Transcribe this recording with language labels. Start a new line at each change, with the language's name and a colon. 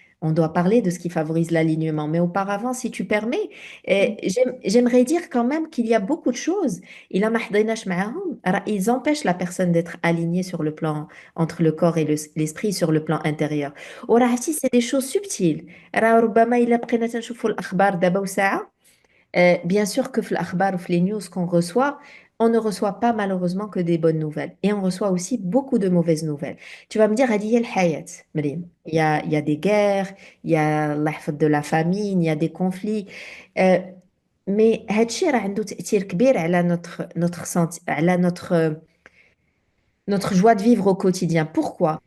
French: On doit parler de ce qui favorise l'alignement. Mais auparavant, si tu permets, j'aimerais dire quand même qu'il y a beaucoup de choses. Ils empêchent la personne d'être alignée sur le plan entre le corps et l'esprit sur le plan intérieur. C'est des choses subtiles.
Arabic: ربما إلا بقينا تنشوفوا الأخبار دابا وساعة.
French: Bien sûr que l'Akhbar ou les news qu'on reçoit, on ne reçoit pas malheureusement que des bonnes nouvelles. Et on reçoit aussi beaucoup de mauvaises nouvelles. Tu vas me dire,
Arabic: Hadi, el hayat,
French: Mrim. Il y a des guerres, il y a de la famine, il y a des conflits. Euh, mais
Arabic: هادشي راه عنده تأثير كبير على على
French: notre joie de vivre au quotidien. Pourquoi?